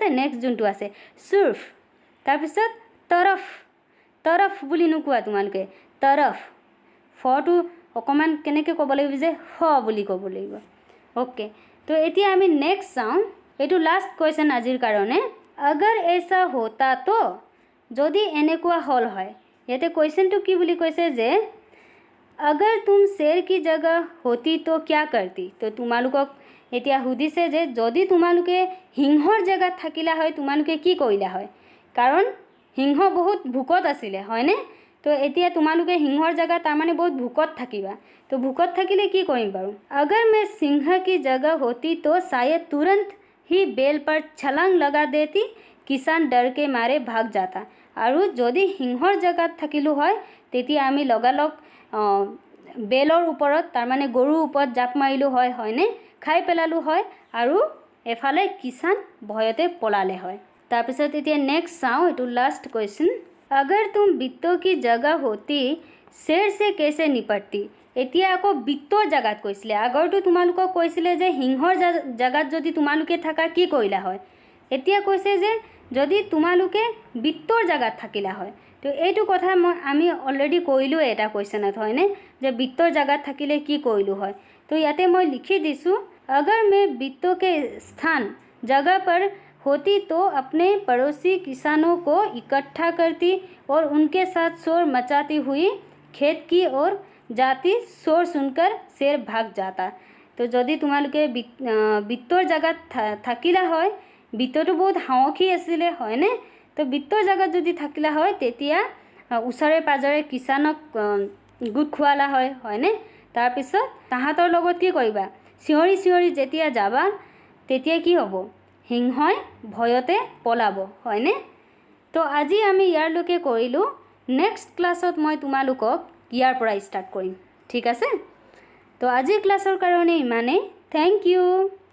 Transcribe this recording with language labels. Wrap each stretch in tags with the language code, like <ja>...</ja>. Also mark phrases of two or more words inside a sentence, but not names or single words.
<en>next zone</en> <as>আছে চুৰ্ফ। তাৰপিছত তৰফ, তৰফ বুলি নোকোৱা তোমালোকে, তৰফ। ফটো অকণমান কেনেকৈ ক'ব লাগিব যে ফ বুলি ক'ব লাগিব, অ'কে। তো এতিয়া আমি নেক্সট চাওঁ, এইটো</as> <en>last question</en> <as>আজিৰ কাৰণে।</as> <hi>अगर ऐसा होता तो,</hi> <as>যদি এনেকুৱা হ'ল হয়। ইয়াতে কুৱেশ্যনটো কি বুলি কৈছে যে</as> <hi>अगर तुम शेर की जगह होती तो क्या करती।</hi> <as>তো তোমালোকক এতিয়া সুধিছে যে যদি তোমালোকে সিংহৰ জেগাত থাকিলা হয় তোমালোকে কি কৰিলা হয়, কাৰণ সিংহ বহুত ভোকত আছিলে হয়নে। তো এতিয়া তোমালোকে সিংহৰ জেগাত তাৰমানে বহুত ভোকত থাকিবা। তো ভোকত থাকিলে কি কৰিম বাৰু।</as> <hi>अगर मैं सिंह की जगह होती तो शायद तुरंत ही बेल पर छलांग लगा देती, किसान डर के मारे भाग जाता।</hi> <as>আৰু যদি সিংহৰ জেগাত থাকিলোঁ হয় তেতিয়া আমি লগালগ বেলৰ ওপৰত, তাৰমানে গৰুৰ ওপৰত জাপ মাৰিলোঁ হয় হয়নে, খাই পেলালোঁ হয়, আৰু এফালে কিষাণ ভয়তে পলালে হয়। তাৰপিছত এতিয়া নেক্সট চাওঁ, এইটো</as> <en>last question.</en> <hi>अगर तुम बित्तों की जगह होती शेर से कैसे निपटती।</hi> <as>এতিয়া আকৌ বিত্তৰ জেগাত কৈছিলে, আগৰটো তোমালোকক কৈছিলে যে সিংহৰ জেগাত যদি তোমালোকে থাকা কি কৰিলা হয়। এতিয়া কৈছে যে যদি তোমালোকে বিত্তৰ জেগাত থাকিলা হয়। তো এইটো কথা আমি অলৰেডি কৰিলোঁ এটা কুৱেশ্যনত হয়নে, যে বিত্তৰ জেগাত থাকিলে কি কৰিলোঁ হয়। তো ইয়াতে মই লিখি দিছোঁ,</as> <hi>अगर मैं बित्तों के स्थान जगह पर होती तो अपने पड़ोसी किसानों को इकट्ठा करती और उनके साथ शोर मचाती हुई खेत की ओर जाती, शोर सुनकर शेर भाग जाता।</hi> <as>तो যদি তোমালোকে বিত্তৰ জেগাত থাকিলা হয় বিত্তটো বহুত সাহসী আছিলে হয়নে তো বিত্তৰ জায়গাত যদি থাকিলা হয় তেতিয়া ওচৰে পাজৰে কিষানক গোট খোৱালা হয় হয়নে তাৰপিছত তাহাঁতৰ লগত কি কৰিবা চিঞৰি চিঞৰি যেতিয়া যাবা তেতিয়া কি হ'ব সিংহই ভয়তে পলাব হয়নে তো আজি আমি ইয়াৰলৈকে কৰিলোঁ</as> <en>next class</en> <as>মই তোমালোকক ইয়াৰ পৰা ষ্টাৰ্ট কৰিম ঠিক আছে তো আজিৰ ক্লাছৰ কাৰণে ইমানেই</as> <en>thank you</en>